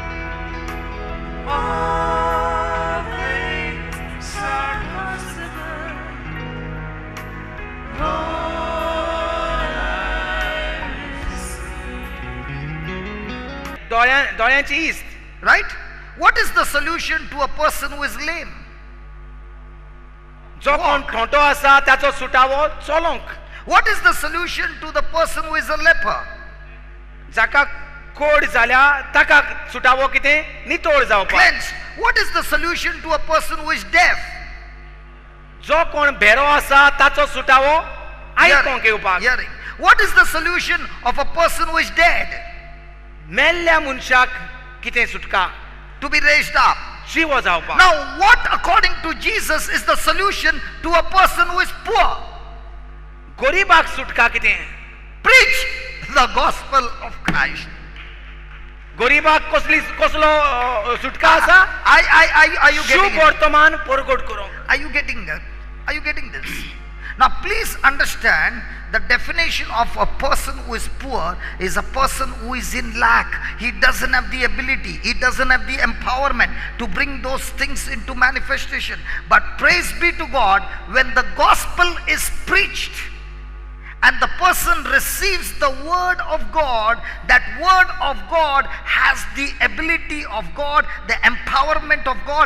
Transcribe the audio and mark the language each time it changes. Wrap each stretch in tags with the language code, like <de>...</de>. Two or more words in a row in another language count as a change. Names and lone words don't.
<en>All things are possible. Lord, I receive.</en> <kok>दोळ्यांची इस्त.</kok> <en>Right? What is the solution to a person who is lame?</en> <kok>जो कोण ठोंटो आसा त्याचो सुटावो चलोंक.</kok> <en>What is the solution to the person who is a leper?</en> <kok>जाका कोड जाल्या ताका सुटावो कितें नितोळ जावपाक.</kok> <en>Cleansed. What is the solution to a person who is deaf?</en> <kok>जो कोण भेरो आसा ताचो सुटावो आयकोंक येवपाक.</kok> <en>Hearing. What is the solution of a person who is dead?</en> <kok>मेल्ल्या मनशाक कितें सुटका</kok> <en>To be raised up.</en> <kok>जिवो जावपाक.</kok> <en>Now, what according to Jesus is the solution to a person who is poor?</en> <kok>गरीबाक सुटका कितें.</kok> <en>Preach the gospel of Christ.</en> <kok>गरीबाक कसलो सुटका आसा.</kok> <en>Are you</en> <kok>शुभ</kok> <en>getting it?</en> <kok>वर्तमान परगट करूंक.</kok> <en>Are you getting that? Are you getting this? Now please understand the definition of a person who is poor is a person who is in lack. He doesn't have the ability, he doesn't have the empowerment to bring those things into manifestation. But praise be to God, when the gospel is preached and the person receives the word of God, that word of God has the ability of God, the empowerment of God.</en>